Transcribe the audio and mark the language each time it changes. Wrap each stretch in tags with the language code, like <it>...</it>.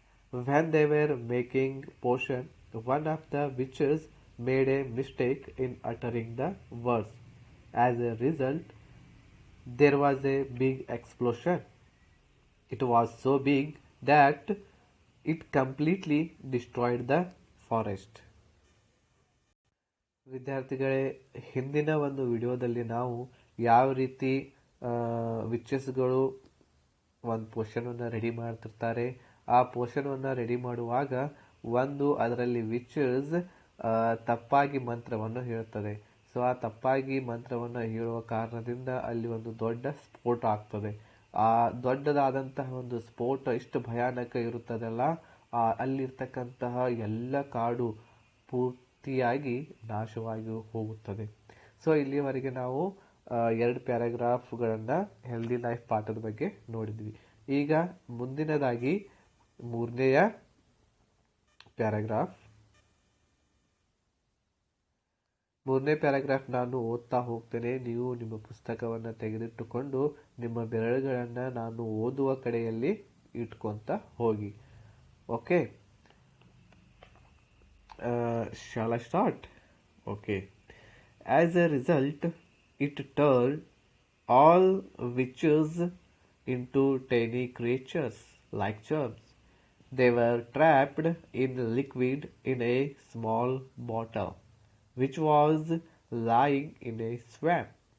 <en>When they were making potion, one of the witches made a mistake in uttering the words. As a result, there was a big explosion. It was so big that it completely destroyed the forest.</en> <kn>ವಿದ್ಯಾರ್ಥಿಗಳೇ, ಹಿಂದಿನ ಒಂದು ವಿಡಿಯೋದಲ್ಲಿ ನಾವು ಯಾವ ರೀತಿ ವಿಚಸ್ಗಳು ಒಂದು ಪೋಷಣವನ್ನು ready ಮಾಡ್ತಿರ್ತಾರೆ, ಆ ಪೋಷಣವನ್ನು ರೆಡಿ ಮಾಡುವಾಗ ಅದರಲ್ಲಿ ವಿಚಸ್ ತಪ್ಪಾಗಿ ಮಂತ್ರವನ್ನು ಹೇಳ್ತದೆ. ಸೊ ಆ ತಪ್ಪಾಗಿ ಮಂತ್ರವನ್ನು ಹೇಳುವ ಕಾರಣದಿಂದ ಅಲ್ಲಿ ಒಂದು ದೊಡ್ಡ ಸ್ಫೋಟ ಆಗ್ತದೆ. ಆ ದೊಡ್ಡದಾದಂತಹ ಒಂದು ಸ್ಫೋಟ ಎಷ್ಟು ಭಯಾನಕ ಇರುತ್ತದಲ್ಲ, ಅಲ್ಲಿರ್ತಕ್ಕಂತಹ ಎಲ್ಲ ಕಾಡು ಪೂರ್ತಿಯಾಗಿ ನಾಶವಾಗಿ ಹೋಗುತ್ತದೆ. ಸೊ ಇಲ್ಲಿಯವರೆಗೆ ನಾವು 2 ಪ್ಯಾರಾಗ್ರಾಫ್ಗಳನ್ನು ಹೆಲ್ದಿ ಲೈಫ್ ಪಾಠದ ಬಗ್ಗೆ ನೋಡಿದ್ವಿ. ಈಗ ಮುಂದಿನದಾಗಿ 3ನೇಯ ಪ್ಯಾರಾಗ್ರಾಫ್. 3ನೇ ಪ್ಯಾರಾಗ್ರಾಫ್ ನಾನು ಓದ್ತಾ ಹೋಗ್ತೇನೆ. ನೀವು ನಿಮ್ಮ ಪುಸ್ತಕವನ್ನು ತೆಗೆದಿಟ್ಟುಕೊಂಡು ನಿಮ್ಮ ಬೆರಳುಗಳನ್ನು ನಾನು ಓದುವ ಕಡೆಯಲ್ಲಿ ಇಟ್ಕೊಂತ ಹೋಗಿ.</kn> <en>Okay, shall I start? Okay. As a result, it turned all witches into tiny creatures like germs. They were trapped in liquid in a small bottle, which was lying in a swamp.</en>